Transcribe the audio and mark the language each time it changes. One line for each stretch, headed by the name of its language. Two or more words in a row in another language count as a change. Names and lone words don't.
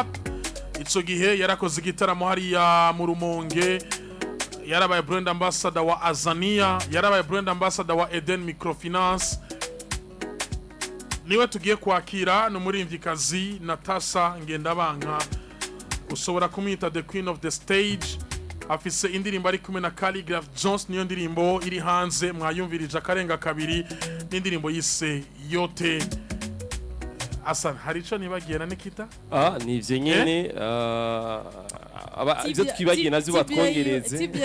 Rundi: Ico gihe yarakoze igitaramo hariya mu Rumonge, yarabaye
English: brand ambassador
Rundi: wa Azania, yarabaye
English: brand ambassador
Rundi: wa Eden Microfinance. Niwe tugiye kwakira n'umuririmvyikazi Natasha Ngendabanka, ushobora kumwita
English: the queen of the stage.
Rundi: Afise indirimbo ari kumwe na Calligraph Jones, niyo ndirimbo iri hanze mwayumvirije akarenga kabiri, n'indirimbo yise Yote. Asa hari ico nibagiye na Nikita? Nivyo nyene ivyo twibagiye nazo batwongereze.